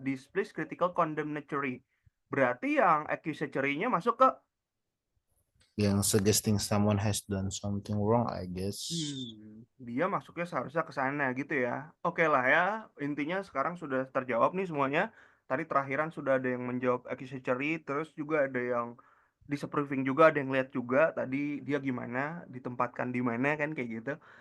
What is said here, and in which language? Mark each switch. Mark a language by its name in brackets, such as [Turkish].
[English] Displeased, critical, condemnatory. [Indonesian] Berarti yang accusatory-nya masuk ke [English] Yang suggesting someone has done something wrong, I guess. [Indonesian] dia masuknya seharusnya ke sana gitu ya. Oke lah ya, intinya sekarang sudah terjawab nih semuanya. Tadi terakhiran sudah ada yang menjawab accusatory, terus juga ada yang disapproving juga, ada yang lihat juga tadi dia gimana, ditempatkan di mana kan kayak gitu.